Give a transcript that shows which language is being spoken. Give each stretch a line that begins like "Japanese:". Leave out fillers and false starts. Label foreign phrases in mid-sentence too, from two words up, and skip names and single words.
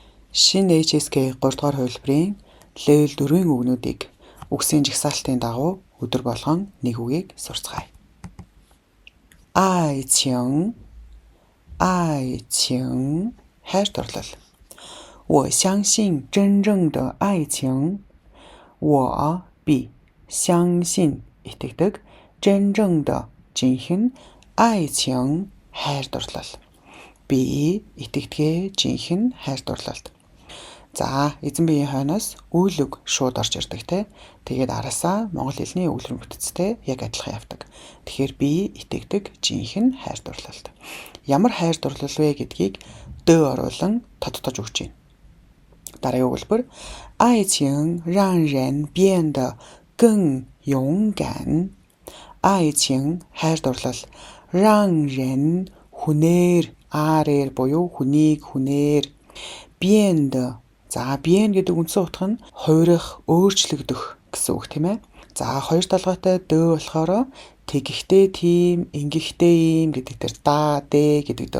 Mongolian: Шинэ HSK 3 дугаар хувилбарын level 4-ийн үгнүүдийг үгсийн жагсаалтын дагуу өдөр болгон нэг үгийг сурцгаая. 爱情 хайр дурлал.
Chinese: 我相信真正的爱情。
Mongolian: 我 би 相信 итгэдэг
Chinese: 真正的
Mongolian: жинхэнэ 愛情 хайр дурлал. Би итгэдгээ жинхэнэ хайр дурлалд. За, эзэн биеийн хойноос үйл үг шууд орж ирдэг те. Тэгээд араасаа монгол хэлний өгүүлбэр бүтцтэй яг адилхан явдаг. Тэгэхээр би итгэдэг жинхэнэ хайр дурлалд. Ямар хайр дурлал вэ гэдгийг д оруулан тодтож өгч байна. Дараагийн өгүүлбэр
Chinese: 爱情让人变得更勇敢.
Mongolian: 爱情 хайр дурлал
Chinese: 让人
Mongolian: хүнээр аарээр буюу хүнийг хүнээр 变得. За, bien гэдэг үндсэн утга нь хувирах, өөрчлөгдөх гэсэн үг тийм ээ. За, хоёр толгойтой д болохоор тэгэхдээ тийм, ингэхдээ ийм гэдэг дээр да, дэ гэдэг дөө.